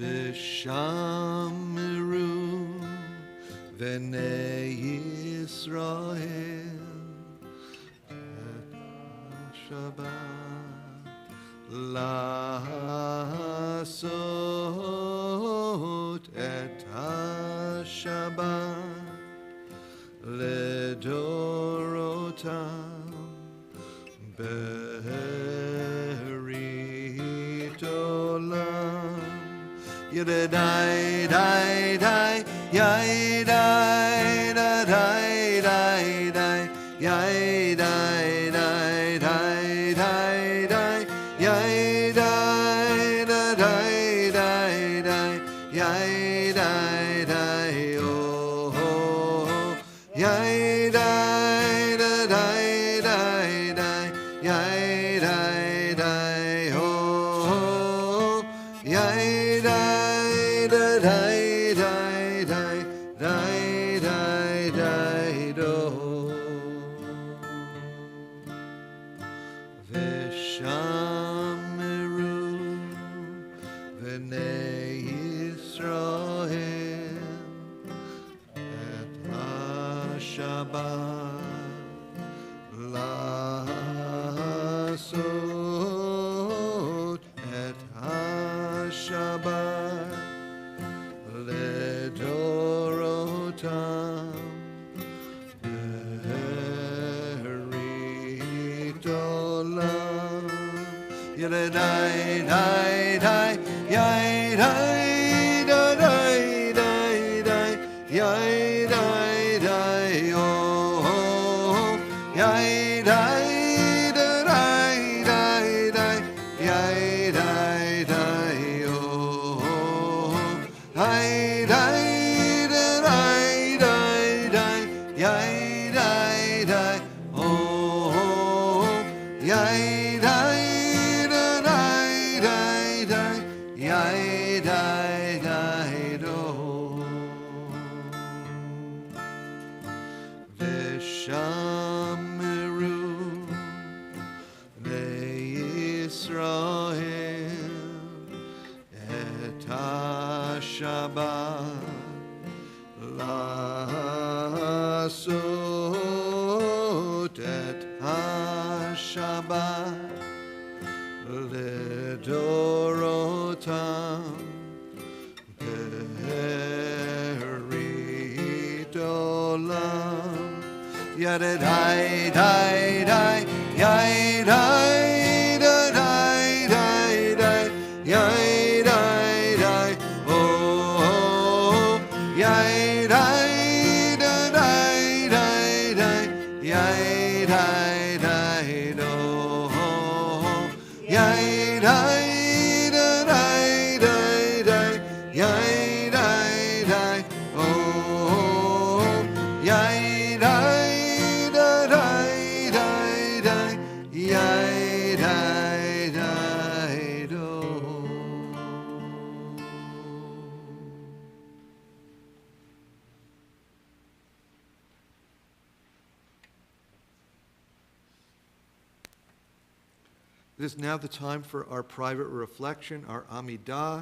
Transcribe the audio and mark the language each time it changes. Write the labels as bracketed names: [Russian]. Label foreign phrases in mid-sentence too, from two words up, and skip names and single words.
[Hebrew] ושמרו בני ישראל את השבת לעשות את השבת לדורותם ברית עולם. ידעי די די יי די די די די יי די די די די די יי די די די די יי די די הו יי די די די די יי די די הו יי די די די די די די די דו ושמרו בני ישראל את השבת לעשות את השבת לדורותם ברית עולם. ידעי די די יי די די די די יי די די הו יי די די די די יי די די הו יי די די די יי די די הו יי די יי די די דו ושמרו לישראל את השבת לעשות את השבת לדורותם ברית עולם. ידעי די די יי די די די די יי די די הו יי די די די די יי די די דו יי די די די די יי די די הו יי די די די די יי די די דו. [English] It is now the time for our private reflection, our Amidah.